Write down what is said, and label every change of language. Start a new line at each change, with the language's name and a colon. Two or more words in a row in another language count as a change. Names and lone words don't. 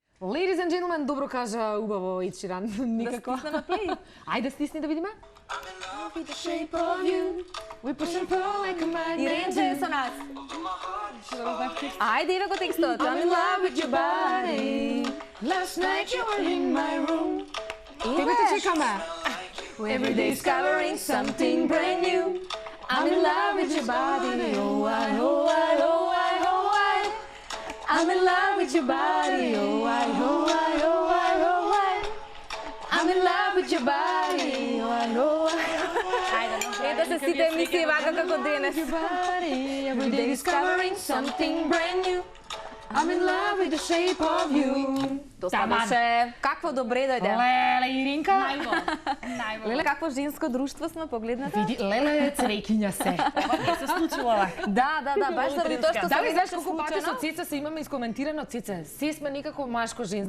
English: Ladies and gentlemen,
Macedonian: добро кажа убаво Ed Sheeran. Никако. Да стисне на плей. Ајде стисни да видиме. Иренче со нас. Ајде, иде го текстот.
English: I'm in love with your body. Last night you were in my room.
Macedonian: Тебе те чекаме.
English: Every day discovering something brand new. I'm in love with your body. Oh, I, oh, I, oh, I, oh, I. I'm in love with your body. Oh, I, oh, I, oh, I, oh, I. I'm in love with your body. Oh, I, oh, I.
Macedonian: Ето се сите емисии вака како денес.
English: Every day discovering something brand new. I'm in love with the shape of you.
Macedonian: Доста беше. Какво добре дојде. Леле, Иринка. Најво. Леле, какво женско друштво сме погледната. Види, леле, црекиња се. Не се случува. Да, баш заради тоа што Да, се ви знаеш беше колку пати со случено. Цица се имаме искоментирано Цица. Се сме некако машко-женска